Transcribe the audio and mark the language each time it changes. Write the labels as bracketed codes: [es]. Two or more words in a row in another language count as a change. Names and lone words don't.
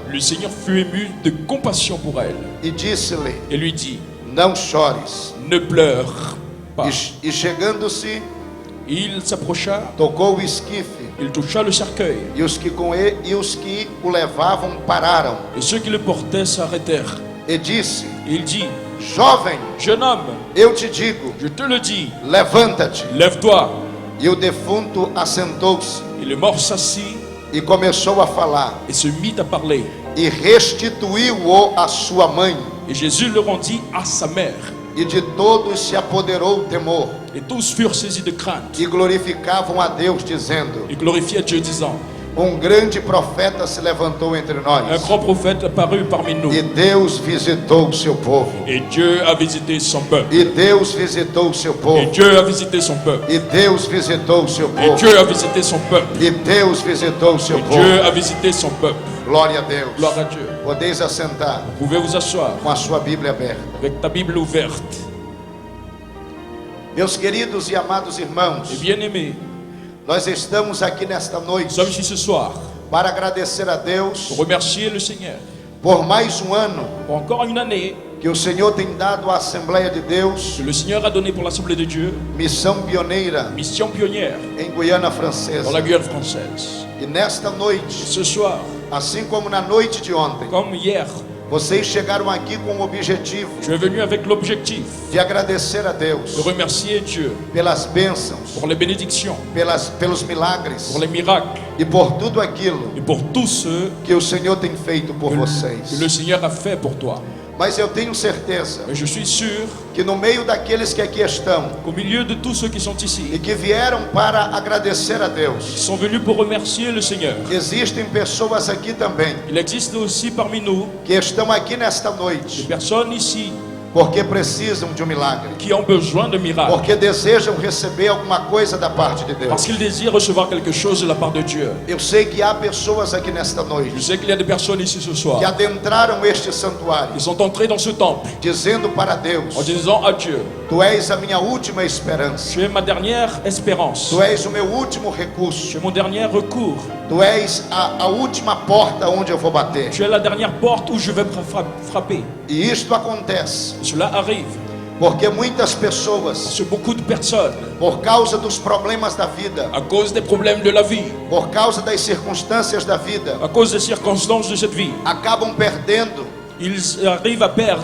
[fr] le Seigneur fut ému de compassion pour elle. [pt] e disse-lhe: [fr] Et lui dit, [pt] Não chores. [fr] ne pleure pas. [pt] E chegando-se, [fr] Il s'approcha, [pt] tocou o esquife, [fr] il toucha le cercueil. [pt] e os que o levavam pararam. [fr] Et ceux qui le portaient s'arrêtèrent. [pt] E disse: [fr] Et il dit, [pt] Jovem, [fr] jeune homme, [pt] eu te digo, [fr] je te le dis, [pt] levanta-te. [fr] lève-toi. [pt] E o defunto assentou-se [fr] Et le mort s'assit [pt] e começou a falar, [fr] et se mit à parler. [pt] e restituiu-o à sua mãe, [fr] Et Jésus le rendit à sa mère. [pt] e de todos se apoderou o temor, [fr] Et tous furent saisis de crainte [pt] e glorificavam a Deus, dizendo: [fr] et glorifiaient Dieu, disant, [pt] grande profeta se levantou entre [fr] un [pt] nós, [fr] grand prophète apparut parmi nous. [pt] e Deus visitou o seu povo, [fr] Et Dieu a visité son peuple. [pt] e Deus visitou o seu [fr] Et [pt] povo, [fr] Dieu a visité son peuple. [pt] e Deus visitou o seu [fr] Et [pt] povo, [fr] Dieu a visité son peuple. [pt] e Deus visitou o seu [fr] Et [pt] povo. [fr] Dieu a visité son peuple. [pt] Glória a Deus. [fr] Gloire à Dieu. [pt] Podeis assentar [fr] Vous pouvez vous asseoir [pt] com a sua Bíblia aberta. [fr] avec ta Bible ouverte. [pt] Meus queridos e amados irmãos, [fr] Et bien-aimés, [pt] nós estamos aqui nesta [fr] nous [pt] noite [fr] sommes ici ce soir [pt] para agradecer a Deus [fr] pour remercier le Seigneur [pt] por mais ano [fr] pour encore une année [pt] que o Senhor tem dado à Assembleia de Deus, [fr] que le Seigneur a donné pour l'Assemblée de Dieu, [pt] missão pioneira [fr] mission pionnière [pt] em Guiana [fr] dans [pt] Francesa. [fr] la Guyane française. [pt] E nesta noite, [fr] Ce soir, [pt] assim como na noite de ontem, [fr] comme hier, [pt] vocês chegaram aqui com o objetivo [fr] je suis venu avec l'objectif [pt] de agradecer a [fr] de [pt] Deus [fr] remercier Dieu [pt] pelas bênçãos, [fr] pour les bénédictions, [pt] pelos milagres [fr] pour les miracles [pt] e por tudo aquilo [fr] et pour tous ceux [pt] que o Senhor tem feito por [fr] que [pt] vocês. [fr] le Seigneur a fait pour toi. [pt] Mas eu tenho certeza [fr] Mais je suis sûr [pt] que no meio daqueles que aqui estão [fr] qu'au milieu de tous ceux qui sont [pt] e [fr] ici, [pt] que vieram para agradecer a [fr] qui [pt] Deus, [fr] sont venus pour remercier le Seigneur, [pt] existem pessoas aqui também [fr] il existe aussi parmi nous [pt] que estão aqui nesta [fr] des [pt] noite [fr] personnes ici [pt] porque precisam de um milagre, [fr] qui ont besoin de miracles, [pt] porque desejam receber alguma coisa da parte de Deus. [fr] parce qu'ils désirent recevoir quelque chose de la part de Dieu. [pt] Eu sei que há pessoas aqui nesta [fr] Je [pt] noite [fr] sais qu'il y a des personnes ici ce soir [pt] que adentraram este santuário [fr] qui sont entrées dans ce temple [pt] dizendo para Deus: [fr] en disant à Dieu, [pt] Tu és a minha última esperança, [fr] tu es ma dernière espérance, [pt] Tu és o meu último [fr] tu [pt] recurso, [fr] es mon dernier recours, [pt] Tu és a última porta onde eu vou bater. [fr] tu es la dernière porte où je vais frapper. [pt] E isto acontece [fr] Et cela arrive [pt] porque muitas pessoas, [fr] parce que beaucoup de personnes, [pt] por causa dos problemas da vida, [fr] à cause des problèmes de la vie, [pt] por causa das circunstâncias da vida, [fr] à cause des circonstances de cette vie, [pt] acabam perdendo [fr] ils arrivent à perdre